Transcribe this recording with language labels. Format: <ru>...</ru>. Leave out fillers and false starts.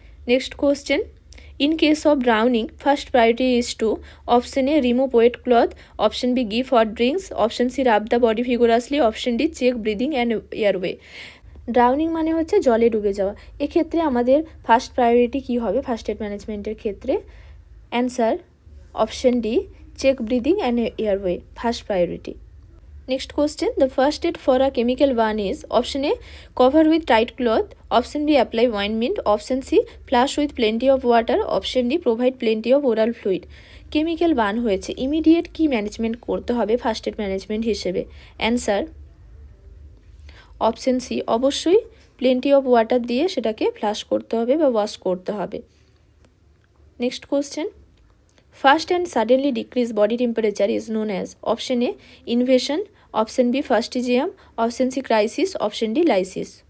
<en>Next question, in case of drowning, first priority is to option A remove wet cloth, option B give hot drinks, option C rub the body vigorously, option D check breathing and airway.</en> <bn>Drowning মানে হচ্ছে জলে ডুবে যাওয়া। এক্ষেত্রে আমাদের first priority কী হবে first aid ম্যানেজমেন্টের ক্ষেত্রে?</bn> <en>Answer option D check breathing and airway, first priority. Next question, the first aid for a chemical burn is option A cover with tight cloth, option B apply ointment, option C flush with plenty of water, option D provide plenty of oral fluid.</en> <bn>Chemical burn হয়েছে, immediate কি management করতে হবে first aid management হিসেবে? Answer option C অবশ্যই plenty of water দিয়ে সেটাকে flush করতে হবে বা ওয়াশ করতে হবে।</bn> <en>Next question, first and suddenly decrease body temperature is known as option A invasion, option B fastigium, option C crisis, option D lysis.</en>